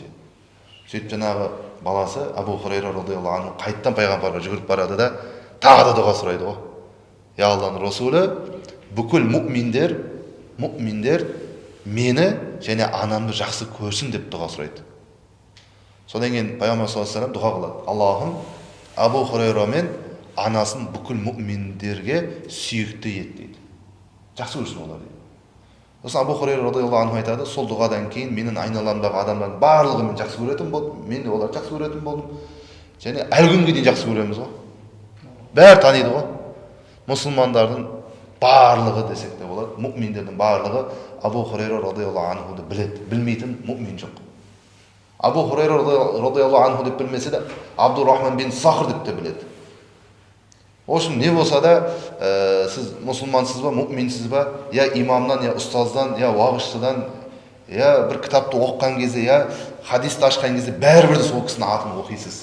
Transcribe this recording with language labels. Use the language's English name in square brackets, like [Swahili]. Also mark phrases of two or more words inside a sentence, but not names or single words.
[Kazakh] Сөйтіп жаңағы баласы Абу Хурайра [Arabic] رضي الله عنه [Kazakh] қайттан пайғамбарға жүгіріп барады да тағы да дұға сұрайды ғой. Я Алланың Расулы, бүкіл мұминдер мені және анамды жақсы көрсін деп дұға сұрайды. Содан кейін пайғамбар [Arabic] صلى الله عليه وسلم [Kazakh] дұға қылады. Аллахым Абу Хурайра мен анасын бүкіл мұминдерге сүйікті ет дейді. Жақсы көрсін олар дейді. Сосын Абу Хурайра [Arabic] رضي الله عنه [Kazakh] айтады, сол дұғадан кейін менің айналамдағы адамдардың барлығы мен жақсы көретін болдым, мен де оларды жақсы көретін болдым. Және әлі күнге дейін жақсы көреміз ғой. Бәрі таниды ғой. Мұсылмандардың барлығы десек те болады, мұминдердің барлығы Абу Хурайра [Arabic] رضي الله عنه [Kazakh] біледі. Білмейтін мұмин жоқ. Абу Хурайра [Arabic] رضي الله عنه [Kazakh] деп білмесе де Абдуррахман бин Сахр деп те біледі. Ошын не болса да, сіз мұсылмансыз ба, мұминсіз ба, я имамнан, я ұстаздан, я уағызшыдан, я бір кітапты оқыған кезде, я хадисті ашқан кезде бәрібір де сол кісінің атын оқисыз.